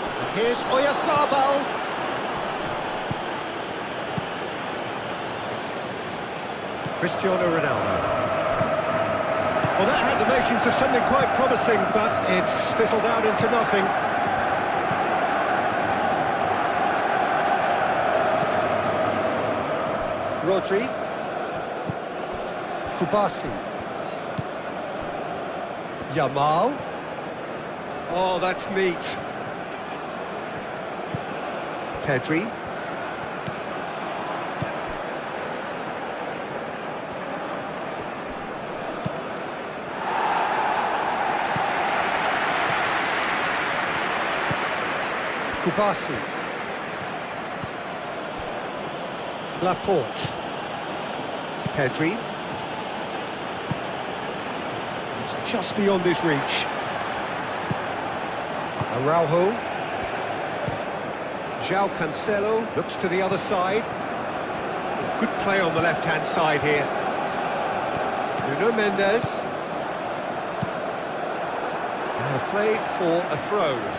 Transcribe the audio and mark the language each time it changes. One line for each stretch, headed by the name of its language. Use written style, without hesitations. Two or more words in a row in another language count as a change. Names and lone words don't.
English: Here's Oyarzabal. Cristiano Ronaldo. Well, that had the makings of something quite promising, but it's fizzled out into nothing. Rodri. Kubasi. Yamal. Oh, that's neat. Pedri. Kubasi. Laporte. Pedri. It's just beyond his reach. Araujo. João Cancelo looks to the other side. Good play on the left-hand side here. Nuno Mendes. Out of play for a throw.